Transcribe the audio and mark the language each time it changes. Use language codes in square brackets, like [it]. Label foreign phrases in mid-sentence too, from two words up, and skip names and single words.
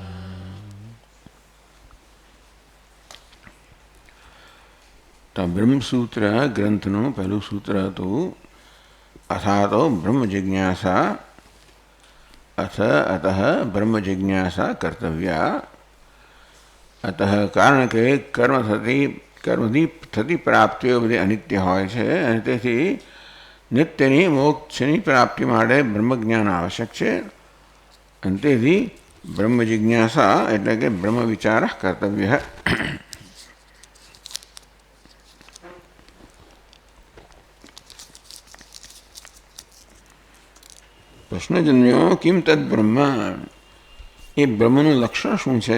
[gu] તો બ્રહ્મસૂત્ર ગ્રંથનું પહેલું સૂત્ર તો [sa] अथा तो ब्रह्म जिज्ञासा अथ अतः ब्रह्म जिज्ञासा कर्तव्या। [gu] अतः કારણ કે कर्मથી થતી પ્રાપ્તિઓ બધી અનિત્ય હોય છે અને તેથી નિત્યની મોક્ષની પ્રાપ્તિ માટે બ્રહ્મજ્ઞાન આવશ્યક છે અને તેથી બ્રહ્મ જિજ્ઞાસા એટલે કે બ્રહ્મ વિચાર કર્તવ્ય. પ્રશ્ન જન્મ્યો [sa] કિમ તદ બ્રહ્મ, [gu] એ બ્રહ્મનું લક્ષણ શું છે?